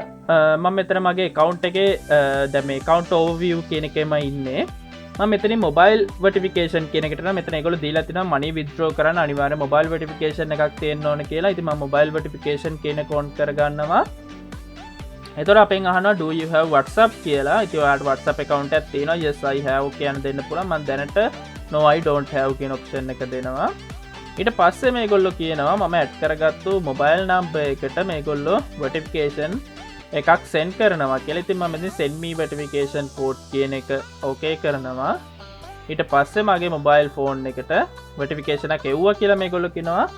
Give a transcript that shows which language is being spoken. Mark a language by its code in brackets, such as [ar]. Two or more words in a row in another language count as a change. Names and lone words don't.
[si] මම මෙතන මගේ account එකේ දැන් මේ [en] account overview [si] කියන එකෙම ඉන්නේ. මම මෙතනින් [en] mobile verification [si] කියන එකට නම් මෙතන ඒගොල්ලෝ දීලා තිනවා [en] money withdraw [si] කරන්න අනිවාර්ය [en] mobile verification [si] එකක් තියෙන්න ඕන කියලා. ඉතින් මම [en] mobile verification [si] කියන එක on කරගන්නවා. එතකොට අපෙන් අහනවා [en] do you have WhatsApp [si] කියලා. ඉතින් ඔයාලට WhatsApp account එකක් තියෙනවා. [en] yes I have [si] කියන දෙන්න පුළුවන්. මම දැනට [en] no I don't have [si] කියන option එක දෙනවා. ඊට පස්සේ මේගොල්ලෝ කියනවා මම ඇඩ් කරගත්තු [en] mobile number [si] එකට මේගොල්ලෝ verification එකක් send කරනවා කියලා. ඉතින් මම මෙතන [en] send me verification code [si] කියන එක okay කරනවා. ඊට පස්සේ මගේ [en] mobile phone [si] එකට verification එකක් එව්වා කියලා මේගොල්ලෝ කියනවා.